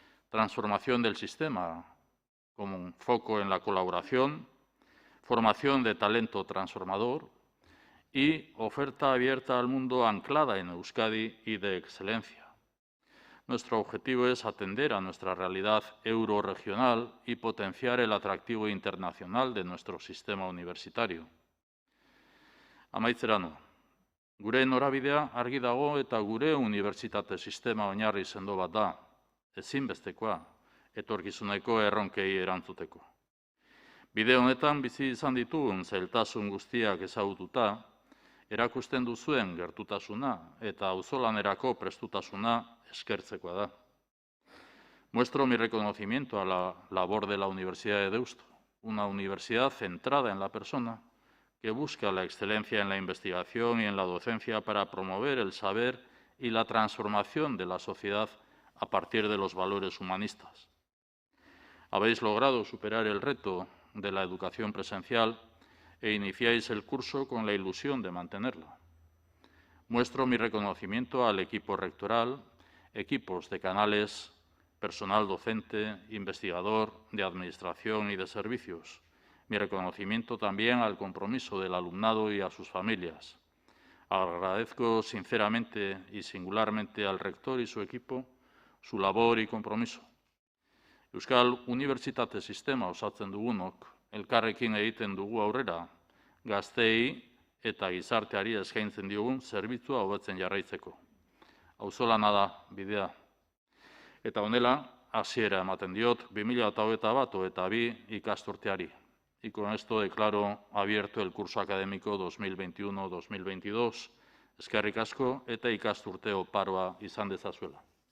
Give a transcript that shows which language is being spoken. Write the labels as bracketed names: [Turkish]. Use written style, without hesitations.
[Spanish] Transformación del sistema, con un foco en la colaboración, formación de talento transformador y oferta abierta al mundo anclada en Euskadi y de excelencia. Nuestro objetivo es atender a nuestra realidad eurorregional y potenciar el atractivo internacional de nuestro sistema universitario. [Basque] Amaitzera noa, gure norabidea argi dago eta gure unibertsitate sistema oinarri sendo bat da, ezinbestekoa, etorkizuneko erronkei erantzuteko. Bide honetan bizi izan ditugun zailtasun guztiak ezagututa, erakusten duzuen gertutasuna eta auzolanerako prestutasuna eskertzekoa da. [Spanish] Muestro mi reconocimiento a la labor de la Universidad de Deusto, una universidad centrada en la persona que busca la excelencia en la investigación y en la docencia para promover el saber y la transformación de la sociedad a partir de los valores humanistas. Habéis logrado superar el reto de la educación presencial e iniciáis el curso con la ilusión de mantenerla. Muestro mi reconocimiento al equipo rectoral, equipos de canales, personal docente, investigador, de administración y de servicios. Mi reconocimiento también al compromiso del alumnado y a sus familias. Agradezco sinceramente y singularmente al rector y su equipo su labor y compromiso. [Basque] Euskal Unibertsitate sistema osatzen dugunok, elkarrekin egiten dugu aurrera, gazteei eta gizarteari eskaintzen diogun zerbitzua hobetzen jarraitzeko. Auzolana da bidea. Eta honela, hasiera ematen diot 2021-22 ikasturteari. [Spanish] Y con esto declaro abierto el curso académico 2021-2022. [Basque] Eskerrik asko eta ikasturte oparoa izan dezazuela.